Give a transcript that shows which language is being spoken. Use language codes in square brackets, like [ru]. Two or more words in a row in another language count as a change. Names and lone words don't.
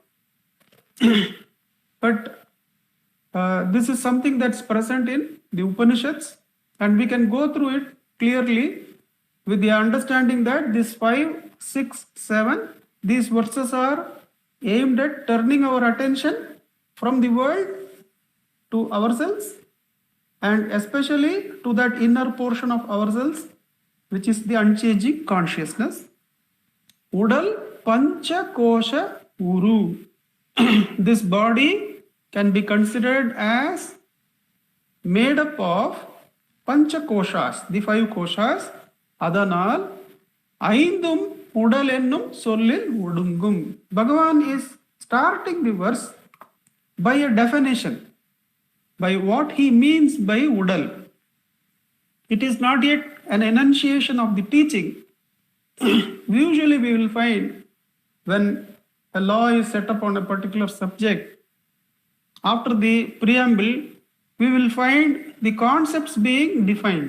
[en] But this is something that's present in the Upanishads, and we can go through it clearly with the understanding that these 5, 6, 7, these verses are aimed at turning our attention from the world to ourselves, and especially to that inner portion of ourselves, which is the unchanging consciousness. [ta] உடல் பஞ்ச கோச உரு. [en] This body can be considered as made up of [sa] पञ्च कोशाः, [en] the 5 koshas. [ta] அதனால் ஐந்தும் உடல் என்னும் சொல்லில் ஒடுங்கும். [en] Bhagavan is starting the verse by a definition, by what he means by udal. It is not yet an enunciation of the teaching. Usually we will find when a law is set up on a particular subject, after the preamble, we will find the concepts being defined.